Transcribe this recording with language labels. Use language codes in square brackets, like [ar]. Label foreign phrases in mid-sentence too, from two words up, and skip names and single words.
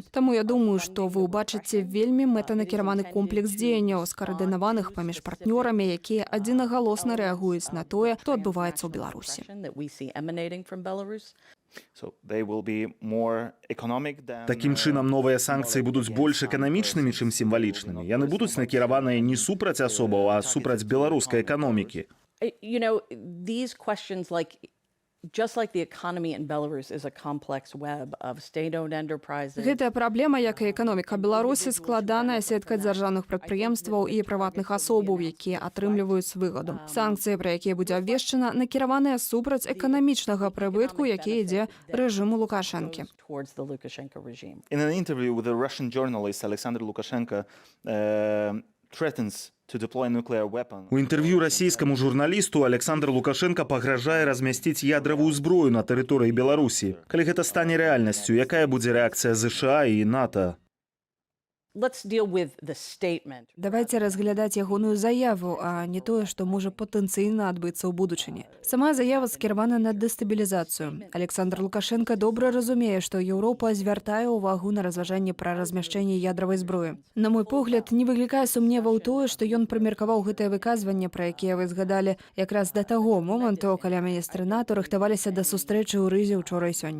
[be] Таму я думаю, што вы ўбачыце вельмі мэтанакіраваны комплекс дзеянняў, скаардынаваных паміж партнёрамі, якія адзінагалосна рэагуюць на тое, што адбываецца ў Беларусі. Такім чынам, новыя санкцыі будуць больш эканамічнымі, чым сімвалічнымі. Яны будуць накіраваныя не супраць асобаў, а супраць беларускай эканомікі. [en] You know, these questions, just like the economy in Belarus is a complex web of state-owned enterprises. [be] Гэтая праблема, як і эканоміка Беларусі, складаная сетка дзяржаўных прадпрыемстваў і прыватных асобаў, якія атрымліваюць выгаду. Санкцыі, пра якія будзе абвешчана, накіраваныя супраць эканамічнага прыбытку, які ідзе рэжыму Лукашэнкі. [en] In an interview with a Russian journalist, Alexander Lukashenko threatens to deploy nuclear weapon. [be] У інтэрв'ю расійскаму журналісту Александр Лукашенко пагражае размясціць ядравую зброю на тэрыторыі Беларусі. Калі гэта стане рэальнасцю, якая будзе рэакцыя ЗША і НАТО? [en] Let's deal with the statement. [be] Давайте разглядаць ягоную заяву, а не тое, што можа патэнцыйна адбыцца ў будучыні. Сама заява скіравана на дэстабілізацыю. Александр Лукашенко добра разумее, што Еўропа звяртае ўвагу на разважанне пра размяшчэнне ядравай зброі. На мой погляд, не выклікае сумневаў тое, што ён прымеркаваў гэтае выказванне, пра якія вы згадалі, якраз да таго моманту, калі міністры НАТО рыхтаваліся да сустрэчы ў Рызе ўчора і сёння.